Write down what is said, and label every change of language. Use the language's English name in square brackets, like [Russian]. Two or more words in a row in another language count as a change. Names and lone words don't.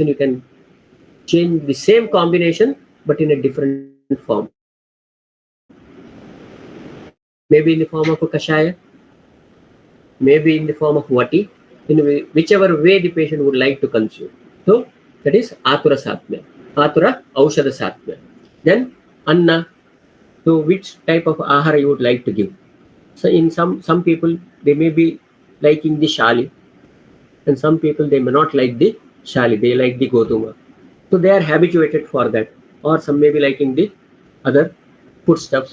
[English] You can change the same combination but in a different form. Maybe in the form of a kashaya, maybe in the form of vati, in whichever way the patient would like to consume. So that is [Sanskrit] atura satmya, atura aushadha satmya. [English] Then anna, so which type of ahara you would like to give. So in some people, they may be liking the shali, and some people they may not like the shali, they like the goduma. So they are habituated for that, or some may be liking the other foodstuffs.